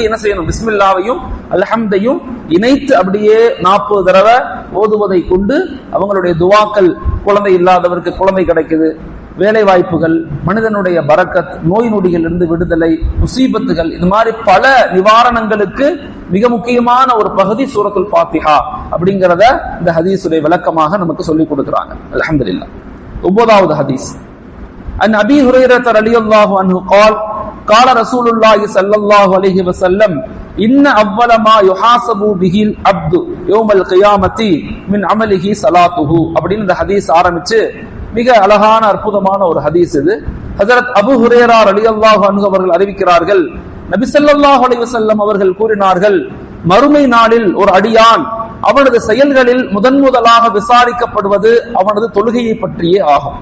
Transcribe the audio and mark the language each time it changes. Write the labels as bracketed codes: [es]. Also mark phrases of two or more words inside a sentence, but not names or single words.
[ta] என்ன செய்யணும், பிஸ்மில்லாவையும் அல்ஹம்தையும் இணைத்து அப்படியே 40 தடவை ஓதுவதை கொண்டு அவங்களுடைய துவாக்கள், குழந்தை இல்லாதவருக்கு குழந்தை கிடைக்குது, வேலை வாய்ப்புகள், மனிதனுடைய பரக்கத், நோய் நொடிகள் இருந்து விடுதலை, முசீபத்துகள், இது மாதிரி பல நிவாரணங்களுக்கு மிக முக்கியமான ஒரு பகுதி சூரத்துல் ஃபாத்திஹா அப்படிங்கறத இந்த ஹதீஸுடைய விளக்கமாக நமக்கு சொல்லிக் கொடுக்கிறாங்க. [ar] அல்ஹம்துலில்லாஹ். [ta] 9வது ஹதீஸ். [ar] عن أبي هريرة رضي الله عنه قال قال رسول الله صلى الله عليه وسلم ان اول ما يحاسب به العبد يوم القيامه من عمله صلاته [ta] அப்படின்னு இந்த ஹதீஸ் ஆரம்பிச்சு மிக அழகான அற்புதமான ஒரு ஹதீஸ் இது. ஹஜரத் அபூ ஹுரைரா [ar] رضي الله عنه [ta] அவர்கள் அறிவிக்கிறார்கள், நபி [ar] صلى الله عليه وسلم [ta] அவர்கள் கூறினார்கள், மறுமை நாளில் ஒரு அடியான் அவனது செயல்களில் முதலாக விசாரிக்கப்படுவது அவனது தொழுகையை பற்றியே ஆகும்.